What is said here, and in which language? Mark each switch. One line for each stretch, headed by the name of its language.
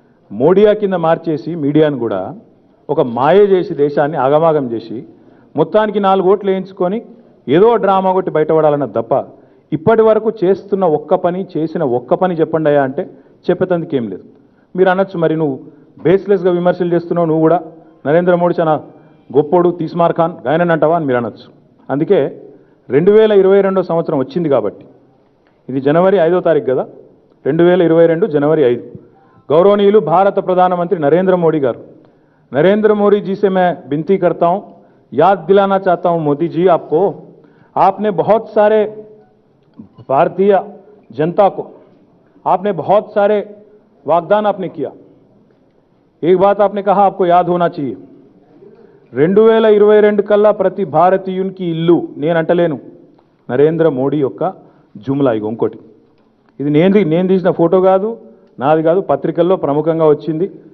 Telugu: మోడియా కింద మార్చేసి మీడియాను కూడా ఒక మాయ చేసి దేశాన్ని ఆగమాగం చేసి మొత్తానికి 4 ఓట్లు వేయించుకొని ఏదో డ్రామా కొట్టి బయటపడాలన్న తప్ప ఇప్పటి వరకు చేస్తున్న ఒక్క పని, చేసిన ఒక్క పని చెప్పండి అయ్యా అంటే చెప్పేందుకు ఏం లేదు. మీరు అనొచ్చు మరి నువ్వు బేస్లెస్గా విమర్శలు చేస్తున్నావు, నువ్వు కూడా నరేంద్ర మోడీ చాలా గొప్పోడు తీస్మార్ ఖాన్ గాయనని అంటావా అని మీరు అనొచ్చు. అందుకే 2022 సంవత్సరం వచ్చింది కాబట్టి, ఇది జనవరి 5వ తారీఖు కదా,
Hindi: 2022 जनवरी 5 गौरवनीयुलु भारत प्रधानमंत्री नरेंद्र मोदी गारू, नरेंद्र मोदी जी से मैं विनती करता हूं, याद दिलाना चाहता हूं मोदी जी आपको, आपने बहुत सारे भारतीय जनता को आपने बहुत सारे वाग्दान आपने किया. एक बात आपने कहा आपको याद होना चाहिए,
Telugu: 2022 కల్లా ప్రతి భారతీయునికి ఇల్లు నేను అంటలేను, నరేంద్ర మోడీ యొక్క జుమ్లా. ఇగో ఇంకోటి, ఇది నేను తీసిన ఫోటో కాదు, నాది కాదు, పత్రికల్లో ప్రముఖంగా వచ్చింది.